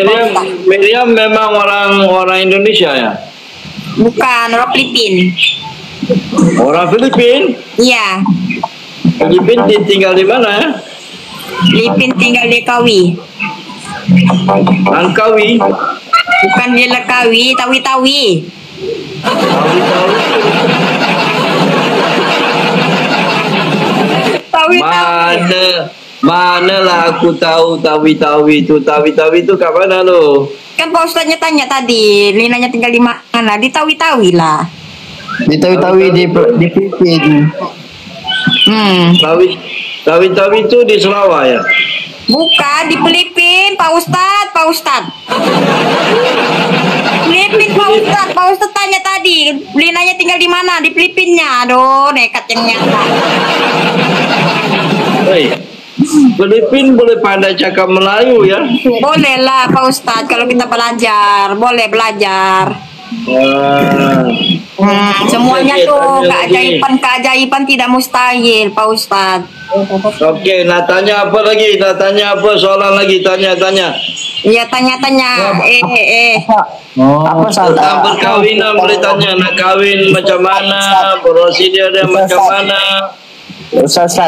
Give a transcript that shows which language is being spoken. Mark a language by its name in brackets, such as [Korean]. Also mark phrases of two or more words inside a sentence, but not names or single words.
[Malay] Miriam memang orang Indonesia ya? Bukan, orang Filipin. Orang Filipin? Iya. Filipin tinggal di mana ya? Filipin tinggal di Kawi. Langkawi. Bukan di Lekawi, Tawi-Tawi. Manalah aku tahu Tawi-Tawi itu. Tawi-Tawi itu kat mana lo? Kan Pak Ustadznya tanya tadi, Linanya tinggal di mana? Di Tawi-Tawi lah. Di Tawi-Tawi di Filipin. Tawi-Tawi itu di Sarawak ya? Bukan, di Filipin, Pak Ustadz. Filipin, Pak Ustadz tanya tadi, Linanya tinggal di mana? Di Filipinnya. Aduh, nekat yang nyata. Filipin boleh pandai cakap Melayu ya? Boleh lah Pak Ustadz, kalau kita belajar, boleh belajar. Semuanya tuh keajaiban tidak mustahil Pak Ustadz. Oke, nak tanya apa lagi? Nak tanya apa soalan lagi? Tanya. Ya tanya. Apa tentang perkawinan boleh tanya. Nak kawin macam mana? Prosedur dia macam mana? Ustaz.